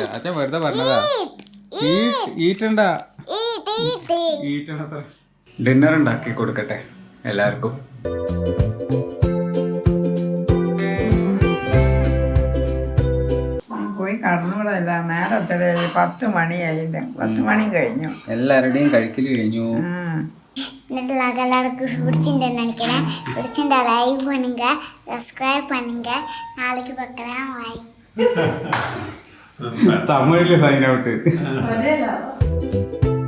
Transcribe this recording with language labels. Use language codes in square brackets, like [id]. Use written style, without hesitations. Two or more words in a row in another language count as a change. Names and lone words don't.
[ml] അച്ഛൻ വെറുതെ പറഞ്ഞതാ. ഈറ്റണ്ട ഈറ്റണ്ടത്ര. ഡിന്നർ ഉണ്ടാക്കി കൊടുക്കട്ടെ എല്ലാവർക്കും. പോയി കടന്നുകൂടല്ല, നേരത്തെ 10 മണിയായില്ല, 10 മണി കഴിഞ്ഞു. എല്ലാവരുടെയും കഴിക്കല് കഴിഞ്ഞു. [ta] எல்லாருக்கும் பிடிச்சிருந்தேன்னு நினைக்கிறேன். பிடிச்சிருந்தா லைக் பண்ணுங்க, சப்ஸ்கிரைப் பண்ணுங்க. நாளைக்கு பார்க்கலாம். பாய். [ml] തമിഴില് [en] sign out.